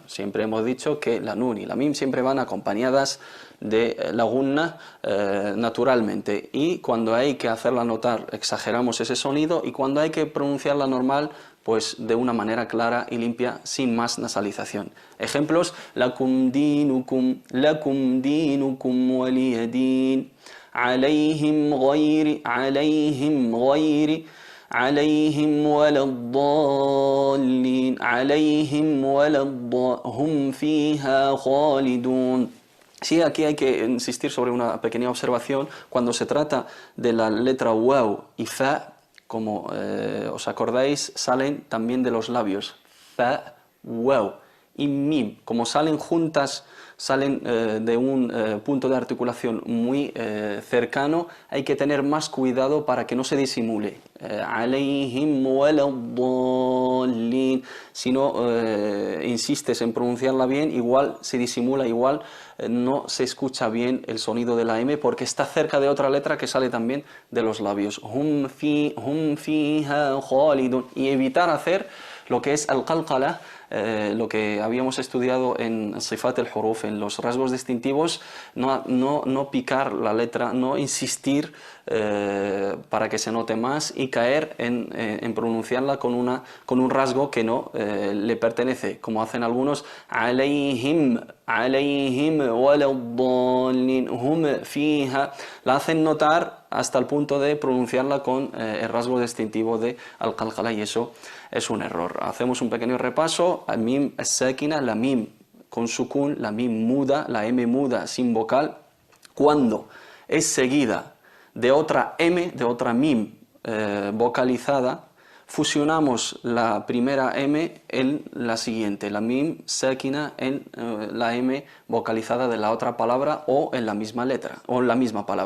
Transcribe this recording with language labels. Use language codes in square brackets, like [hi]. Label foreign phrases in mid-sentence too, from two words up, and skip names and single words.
[es] Siempre hemos dicho que la nun y la mim siempre van acompañadas de la gunna naturalmente, y cuando hay que hacerla notar exageramos ese sonido, y cuando hay que pronunciarla normal, pues de una manera clara y limpia, sin más nasalización. Ejemplos: [ar] لكم دينكم ولي دين، عليهم غير عليهم ولا الضالين عليهم ولا هم فيها خالدون. [es] Sí, aquí hay que insistir sobre una pequeña observación. Cuando se trata de la letra waw y fa, como os acordáis, salen también de los labios. Fa, waw y mim, como salen juntas, salen de un punto de articulación muy cercano, hay que tener más cuidado para que no se disimule. [ar] عليهم ولا الضالين. [es] Si no insistes en pronunciarla bien, igual se disimula, igual no se escucha bien el sonido de la M, porque está cerca de otra letra que sale también de los labios. [ar] هم فيها خالدون. [es] Y evitar hacer lo que es al-qalqala, lo que habíamos estudiado en [ar] صفات الحروف, [es] en los rasgos distintivos, no picar la letra, no insistir para que se note más, y caer en pronunciarla con un rasgo que no le pertenece, como hacen algunos: [ar] عليهم ولا الضالين، هم فيها. [es] La hacen notar hasta el punto de pronunciarla con el rasgo distintivo de al-qalqala, y eso es un error. Hacemos un pequeño repaso. [ar] الميم الساكنة, [es] la mim con sukun, la mim muda, la M muda sin vocal, cuando es seguida de otra M, de otra mim vocalizada, fusionamos la primera M en la siguiente, la [ar] ميم ساكنة [es] en la M vocalizada de la otra palabra, o en la misma letra, o en la misma palabra.